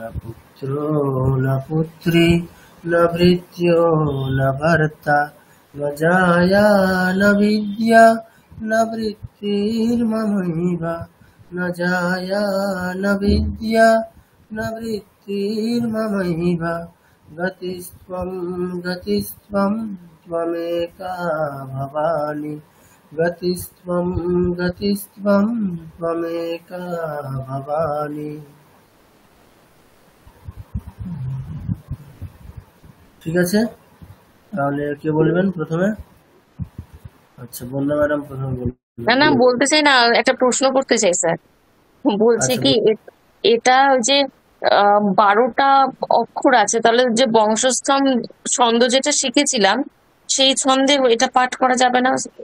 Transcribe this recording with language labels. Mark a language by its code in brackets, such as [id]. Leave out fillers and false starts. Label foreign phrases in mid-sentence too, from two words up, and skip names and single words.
[sa] पुत्रो न पुत्री न भृत्यो न भर्ता न जाया न विद्या न वृत्तिर्ममैव न जाया न विद्या न वृत्तिर्ममैव गतिस्त्वं गतिस्त्वं त्वमेका भवानि गतिस्त्वं गतिस्त्वं त्वमेका भवानि। [bn] ঠিক আছে, তাহলে কে বলবেন প্রথমে? আচ্ছা, বন্দনা ম্যাডাম প্রথমে বলবেন। না না, বলতে চাই না, একটা প্রশ্ন করতে চাই স্যার। বলছি কি, এটা ওই যে 12টা অক্ষর আছে, তাহলে যে বংশস্থম ছন্দ যেটা শিখেছিলাম সেই ছন্দে এটা পাঠ করা যাবে না?